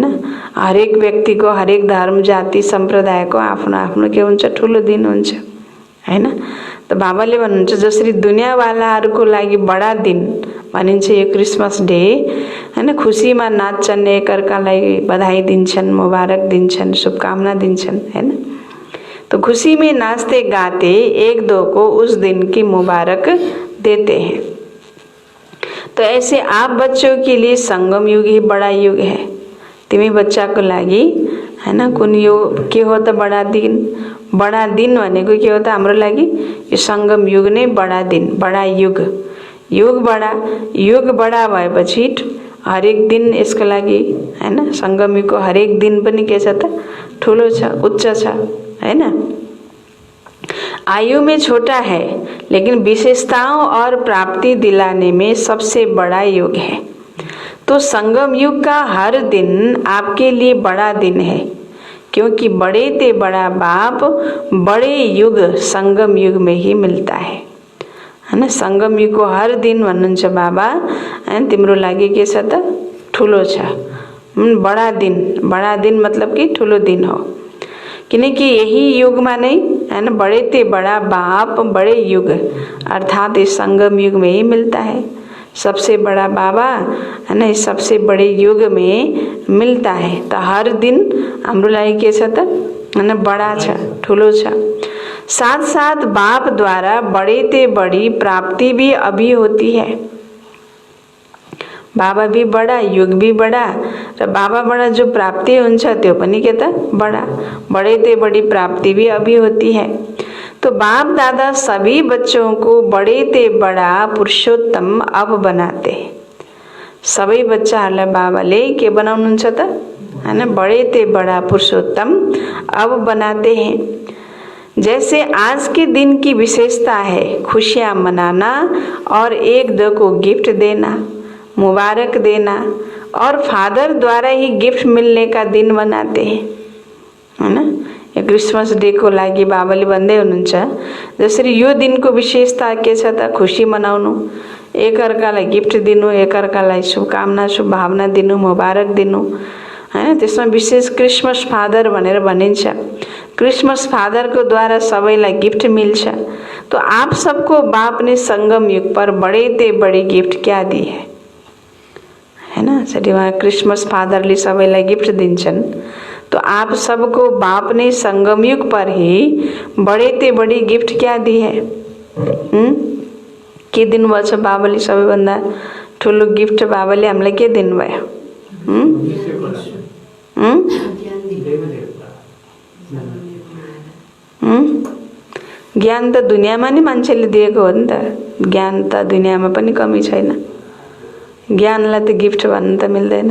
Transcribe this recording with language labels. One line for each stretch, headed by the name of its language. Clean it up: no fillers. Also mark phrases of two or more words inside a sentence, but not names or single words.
Nepali: हरेक व्यक्तिको, हरेक धर्म जाति सम्प्रदायको आफ्नो आफ्नो के हुन्छ, ठुलो दिन हुन्छ हैन। त बाबाले भन्नुहुन्छ जसरी दुनियाँवालाहरूको लागि बडा दिन भनिन्छ यो क्रिसमस डे हैन, खुसीमा नाच्छन्, एकअर्कालाई बधाई दिन्छन्, मुबारक दिन्छन्, शुभकामना दिन्छन् हैन।
Hindi: तो खुशी में नाचते गाते एक दो को उस दिन की मुबारक देते हैं। तो ऐसे आप बच्चों के लिए संगम युग ही बड़ा युग है।
Nepali: तिमी बच्चाको लागि हैन कुन यो के हो त बडा दिन। बडा दिन भनेको के हो त हाम्रो लागि, यो संगम युग नै बडा दिन, बडा युग। युग बडा भएपछि हरेक दिन यसको लागि हैन, संगम युगको हरेक दिन पनि के छ त ठुलो छ, उच्च छ हैन।
Hindi: आयु में छोटा है लेकिन विशेषताओं और प्राप्ति दिलाने में सबसे बड़ा युग है। तो संगम युग का हर दिन आपके लिए बड़ा दिन है, क्योंकि बड़े ते बड़ा बाप बड़े युग संगम युग में ही मिलता है हैन।
Nepali: संगम युगको हर दिन भन्नुहुन्छ बाबा हैन, तिम्रो लागि के छ त ठुलो छ, बडा दिन मतलब कि ठुलो दिन हो। किनकि यही युगमा नै हैन
Hindi: बड़े ते बड़ा बाप बड़े युग अर्थात इस संगम युग में ही मिलता है। सबसे बड़ा बाबा है ना, इस सबसे बड़े युग में मिलता है।
Nepali: तो हर दिन हाम्रो लागि के छ त हैन, बडा छ, ठुलो छ।
Hindi: साथ साथ बाप द्वारा बड़े ते बड़ी प्राप्ति भी अभी होती है। बाबा भी बड़ा, युग भी बड़ा,
Nepali: र बाबाबाट जो प्राप्ति हुन्छ त्यो पनि के त बड़ा,
Hindi: बड़े ते बड़ी प्राप्ति भी अभी होती है। तो बाप दादा सभी बच्चों को बड़े ते बड़ा पुरुषोत्तम अब बनाते हैं।
Nepali: सबै बच्चाहरूलाई बाबाले के बनाउनुहुन्छ त हैन,
Hindi: बड़े ते बड़ा पुरुषोत्तम अब बनाते हैं। जैसे आज के दिन की विशेषता है खुशियां मनाना और एक दो को गिफ्ट देना, मुबारक देना, और फादर द्वारा ही गिफ्ट मिलने का दिन मनाते हैं हैन।
Nepali: यो क्रिसमस डे को लागि बाबाले भन्दै हुनुहुन्छ जसरी यो दिनको विशेषता के छ त खुशी मनाउनु, एकअर्कालाई गिफ्ट दिनु, एकअर्कालाई शुभकामना शुभभावना दिनु, मुबारक दिनु हैन। त्यसमा विशेष क्रिसमस फादर भनेर भनिन्छ। क्रिसमस फादर को द्वारा सबैलाई गिफ्ट मिल्छ।
Hindi: तो आप सबको बाप ने संगम युग पर बड़े ते बड़ी गिफ्ट क्या दी है हैन।
Nepali: यसरी उहाँ क्रिसमस फादरले सबैलाई गिफ्ट दिन्छन्।
Hindi: तो आप सबको बाप ने संगम युग पर ही बड़े ते बड़ी गिफ्ट क्या दी है,
Nepali: के दिनुभएको छ बाबाले सबैभन्दा ठुलो गिफ्ट बाबाले हामीलाई के दिनुभयो? ज्ञान त दुनियाँमा नि मान्छेले दिएको हो नि त। ज्ञान त दुनियाँमा पनि कमी छैन। ज्ञानलाई त गिफ्ट भन्नु त मिल्दैन।